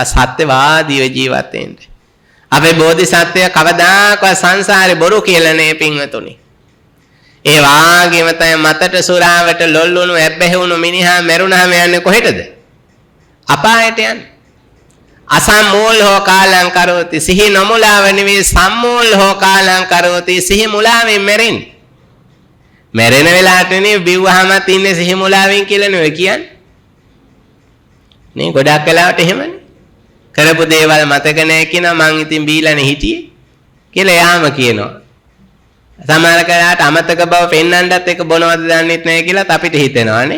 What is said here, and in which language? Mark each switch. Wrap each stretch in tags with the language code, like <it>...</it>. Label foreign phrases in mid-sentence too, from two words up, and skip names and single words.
<si>සත්‍යවාදීව ජීවත් වෙන්න. අපේ බෝධිසත්වය කවදාකවත් සංසාරේ බොරු කියලා නේ පින්වතුනි. ඒ වාගේම තමයි මතට සුරාවට ලොල්ලුණු ඇබ්බැහුණු මිනිහා මැරුණාම යන්නේ කොහෙටද? අපායට යන්නේ.</si> <pi>අසම්මූල හෝ කාලං කරෝති</pi> <si>සිහි නොමුලාව නෙවෙයි</si> <pi>සම්මූල හෝ කාලං කරෝති</pi> <si>සිහි මුලාවෙන් මැරෙන්නේ. මැරෙන වෙලාවට නේ බිව්වහමත් ඉන්නේ සිහි මුලාවෙන් කියලා නෙවෙයි කියන්නේ. නේ ගොඩක් වෙලාවට එහෙමනේ. කරපු දේවල් මතක නැහැ කියනවා මං ඉතින් බීලානේ හිටියේ කියලා යාම කියනවා. සමහර කලාට අමතක බව පෙන්වන්නත් එක බොනවද දන්නෙත් නැහැ කියලාත් අපිට හිතෙනවානේ.</si>